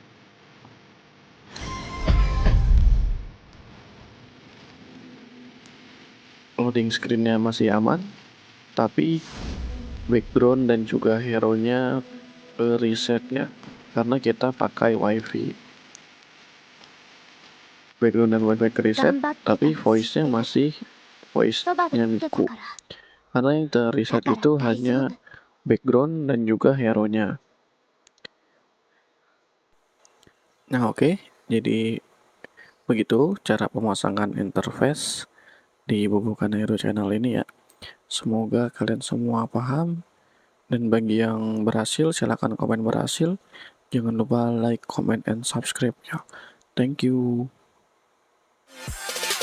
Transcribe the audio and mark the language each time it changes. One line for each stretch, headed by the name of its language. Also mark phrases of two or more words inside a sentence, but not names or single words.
English: Loading screen-
Indonesian: nya masih aman, tapi background dan juga hero-nya resetnya karena kita pakai WiFi. Background dan WiFi reset, tapi voice-nya masih
Japanese: そばで
Indonesian: voice-nya
Japanese: 見てた Miku. から。
Indonesian: Karena yang terreset itu hanya background dan juga hero-nya. Nah oke, jadi begitu cara pemasangan interface di Bubukan Hero Channel ini ya. Semoga kalian semua paham, dan bagi yang berhasil silahkan komen berhasil. Jangan lupa
English: like, comment, and subscribe
Indonesian: ya.
English: Thank you.